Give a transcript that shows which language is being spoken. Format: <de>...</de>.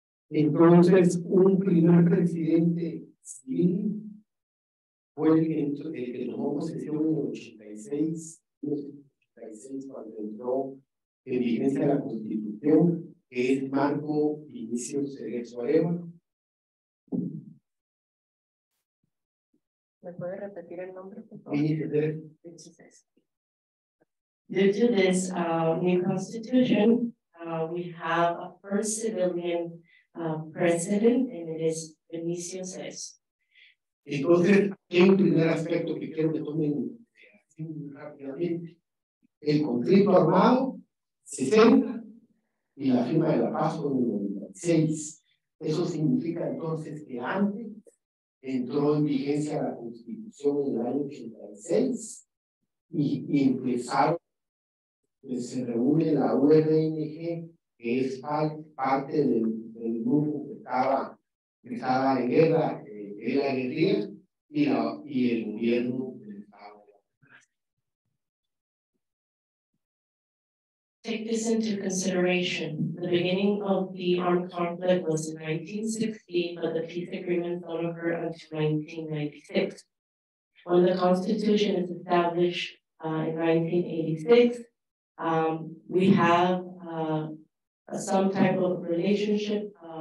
<es>Entonces, un primer presidente civil fue el que tomó posesión en el 86, cuando entró en vigencia la Constitución, que es Marco Vinicio Cerezo Arevalo. ¿Me puede repetir el nombre, por favor?</es> <en>Due to this new constitution, we have a first civilian president, and it is Vinicio Cerezo.</en> <es>Entonces, hay un primer aspecto que quiero que tomen rápidamente. El conflicto armado, 60, y la firma de la paz con el 96. Eso significa entonces que antes entró en vigencia la Constitución en el año 86 y empezaron, pues, se reúne la URNG, que es parte del grupo que estaba en guerra, que era la guerrilla, y el gobierno del Estado.</es> <en>Take this into consideration. The beginning of the armed conflict was in 1960, but the peace agreement don't occur until 1996. When the Constitution is established in 1986, we have some type of relationship</en>